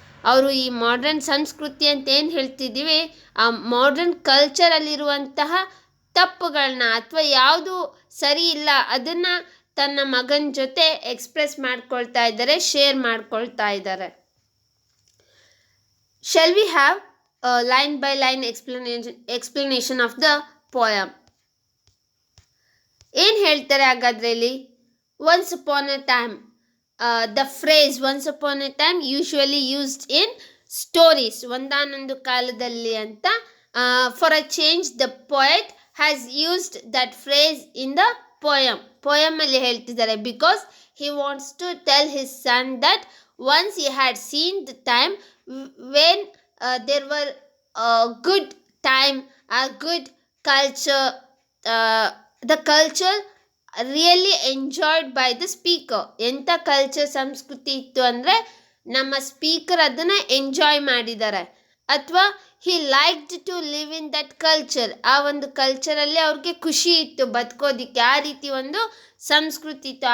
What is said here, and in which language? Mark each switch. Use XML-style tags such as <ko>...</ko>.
<kn>ಅವರು ಈ ಮಾಡರ್ನ್ ಸಂಸ್ಕೃತಿ ಅಂತ ಏನು ಹೇಳ್ತಿದ್ದೀವಿ, ಆ ಮಾಡರ್ನ್ ಕಲ್ಚರಲ್ಲಿರುವಂತಹ ತಪ್ಪುಗಳನ್ನ ಅಥವಾ ಯಾವುದು ಸರಿ ಇಲ್ಲ ಅದನ್ನು ತನ್ನ ಮಗನ ಜೊತೆ ಎಕ್ಸ್ಪ್ರೆಸ್ ಮಾಡ್ಕೊಳ್ತಾ ಇದ್ದಾರೆ, ಶೇರ್ ಮಾಡ್ಕೊಳ್ತಾ ಇದ್ದಾರೆ.</kn> <en>Shall we have a line by line explanation of the poem?</en> <kn>ಏನು ಹೇಳ್ತಾರೆ ಹಾಗಾದ್ರೆ ಇಲ್ಲಿ?</kn> <en>once upon a time, the phrase once upon a time usually used in stories,</en> <kn>ಒಂದಾನೊಂದು ಕಾಲದಲ್ಲಿ ಅಂತ.</kn> <en>for a change the poet has used that phrase in the poem</en> <kn>ಅಲ್ಲಿ ಹೇಳ್ತಿದ್ದಾರೆ.</kn> <en>Because he wants to tell his son that once he had seen the time when there were good time, a good culture, the culture really enjoyed by the speaker.</en> <kn>ಎಂಥ culture ಸಂಸ್ಕೃತಿ ಇತ್ತು ಅಂದರೆ ನಮ್ಮ speaker ಅದನ್ನು enjoy ಮಾಡಿದ್ದಾರೆ. ಅಥವಾ</kn> <en>he liked to live in that culture,</en> <kn>ಆ ಒಂದು ಕಲ್ಚರಲ್ಲಿ ಅವ್ರಿಗೆ ಖುಷಿ ಇತ್ತು ಬದುಕೋದಿಕ್ಕೆ, ಆ ರೀತಿ ಒಂದು ಸಂಸ್ಕೃತಿ ಇತ್ತು.</kn>